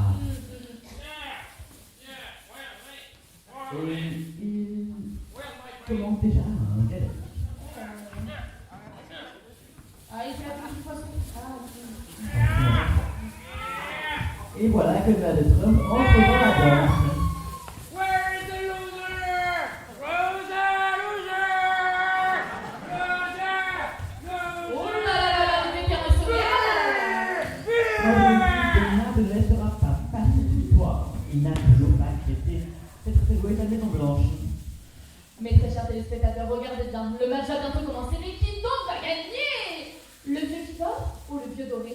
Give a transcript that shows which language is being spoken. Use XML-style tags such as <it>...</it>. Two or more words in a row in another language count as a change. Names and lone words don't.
<fr>Et il... commence déjà un galère. Ah, il fait la petite poisson. Et voilà que Donald Trump entre dans la danse.</fr> <en>Where is the loser? Loser, loser!</en> <fr>Oh là là là là, le mec est resté. Donald ne laissera pas passer cette victoire. Il n'a toujours pas accepté cette égoïste à maison blanche. Mes très chers téléspectateurs, regardez bien, le match va bientôt commencer, mais qui donc va gagner? Le vieux qui dort ou le vieux doré?</fr>